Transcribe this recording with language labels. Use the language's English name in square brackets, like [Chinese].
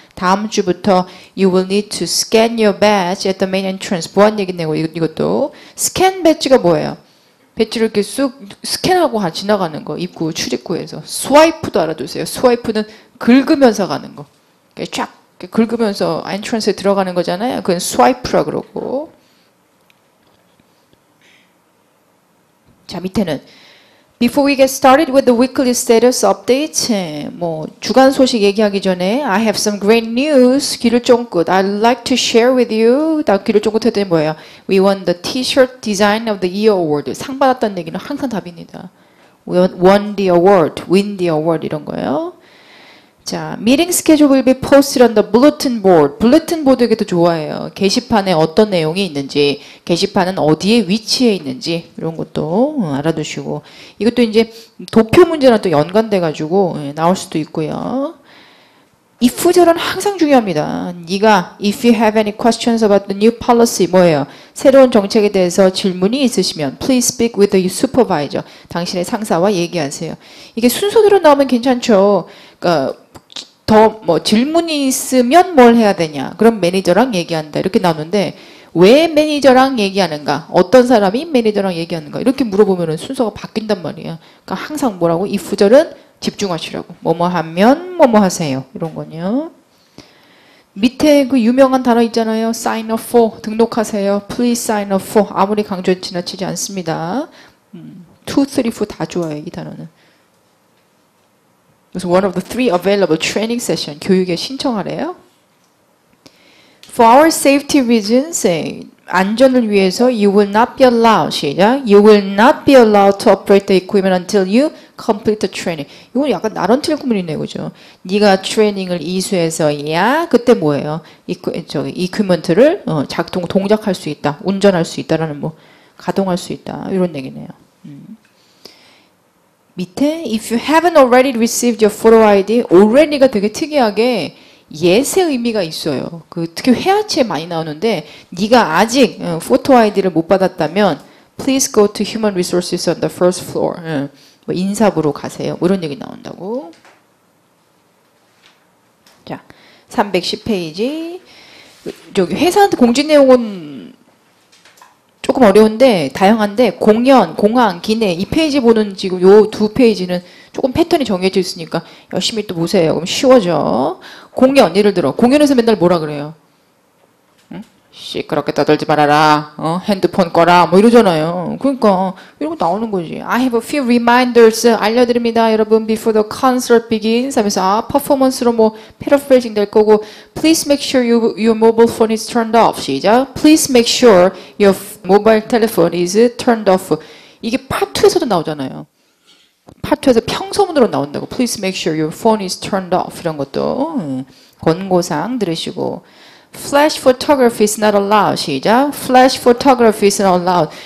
[Korean] 다음 주부터 [English] You will need to scan your badge at the main entrance. [Korean] 보안 얘기 내고 이것도 scan badge가 뭐예요? 배지를 이렇게 쑥 스캔하고 지나가는 거 입구 출입구에서 스와이프도 알아두세요. 스와이프는 긁으면서 가는 거. 쫙 긁으면서 엔트런스에 들어가는 거잖아요. 그건 스와이프라 그러고. 자 밑에는 [English] Before we get started with the weekly status update, [Korean] 뭐 주간 소식 얘기하기 전에 [English] I have some great news. [Korean] 귀를 쫑긋. [English] I'd like to share with you. [Korean] 다 귀를 쫑긋했더니 뭐예요? [English] We won the T-shirt design of the year award. [Korean] 상 받았다는 얘기는 항상 답입니다. [English] We won the award, win the award [Korean] 이런 거예요. [English] 자, meeting schedule will be posted on the bulletin board. [Korean] bulletin board 이게 더 좋아해요. 게시판에 어떤 내용이 있는지, 게시판은 어디에 위치해 있는지 이런 것도 알아두시고 이것도 이제 도표 문제랑 또 연관돼 가지고 나올 수도 있고요. if절은 항상 중요합니다. 네가 [English] if you have any questions about the new policy [Korean] 뭐예요? 새로운 정책에 대해서 질문이 있으시면 [English] please speak with the supervisor. [Korean] 당신의 상사와 얘기하세요. 이게 순서대로 나오면 괜찮죠. 그러니까 더 뭐 질문이 있으면 뭘 해야 되냐? 그럼 매니저랑 얘기한다. 이렇게 나오는데 왜 매니저랑 얘기하는가? 어떤 사람이 매니저랑 얘기하는가? 이렇게 물어보면 순서가 바뀐단 말이에요. 그러니까 항상 뭐라고? if절은 집중하시라고. 뭐뭐 하면 뭐뭐 하세요. 이런 거요. 밑에 그 유명한 단어 있잖아요. [English] sign up for. [Korean] 등록하세요. [English] please sign up for. [Korean] 아무리 강조 지나치지 않습니다. 2, 3, 4 다 좋아요. 이 단어는. 그래서 [English] one of the 3 available training session. [Korean] 교육에 신청하래요. [English] For our safety reasons, [Korean] 안전을 위해서 [English] you will not be allowed. [Korean] 시작. [English] You will not be allowed to operate the equipment until you complete the training. [Korean] 이건 약간 나런틀 구문이네요. 그죠? 네가 트레이닝을 이수해서야 그때 뭐예요? 이퀴먼트를 동작할 수 있다. 운전할 수 있다라는 뭐 가동할 수 있다. 이런 얘기네요. 밑에 [English] if you haven't already received your photo ID, already가 [Korean] 되게 특이하게 예세 의미가 있어요. 그 특히 회화치에 많이 나오는데 네가 아직 포토 아이디를 못 받았다면 [English] please go to human resources on the first floor. [Korean] 뭐 인사부로 가세요. 뭐 이런 얘기 나온다고. 자, 310페이지. 저기 회사 공지 내용은 조금 어려운데 다양한데 공연, 공항, 기내 이 페이지 보는 지금 요 두 페이지는 조금 패턴이 정해져 있으니까 열심히 또 보세요. 그럼 쉬워져. 공연 예를 들어 공연에서 맨날 뭐라 그래요? 응? 시끄럽게 떠들지 말아라. 핸드폰 꺼라. 뭐 이러잖아요. 그러니까 이런 거 나오는 거지. [English] I have a few reminders [Korean] 알려드립니다. 여러분 [English] before the concert begins [Korean] 하면서 퍼포먼스로 뭐 [English] paraphrasing [Korean] 될 거고 [English] please make sure your mobile phone is turned off. [Korean] 시작. [English] Please make sure your mobile telephone is turned off. [Korean] 이게 파트 2에서도 나오잖아요. 파트 2에서 평소문으로 나온다고. [English] Please make sure your phone is turned off. [Korean] 이런 것도 권고사항 들으시고 [English] Flash photography is not allowed. [Korean] 시작. [English] Flash photography is not allowed.